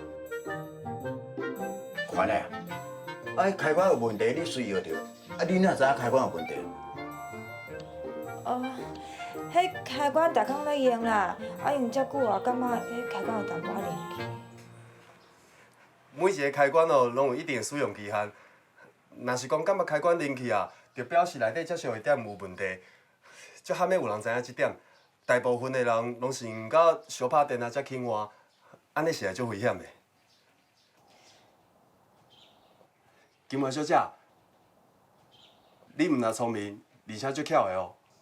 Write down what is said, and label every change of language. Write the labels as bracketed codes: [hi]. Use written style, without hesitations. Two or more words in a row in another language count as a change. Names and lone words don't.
[nan] 款的啊，啊，开关有问题，你随号着。啊，你哪知影开关有问题？迄开关逐工咧用啦，啊用遮久啊，感觉迄开关有淡薄仔灵去。每一个开关哦，拢有一定的使用期限。若是讲感觉开关冷去啊，就表示内底接收的点有问题。足罕要有人知影这点，大部分的人拢是用到烧拍电啊才轻换，安尼实在足危险的。金华小姐，你毋但聪明，而且足巧的哦。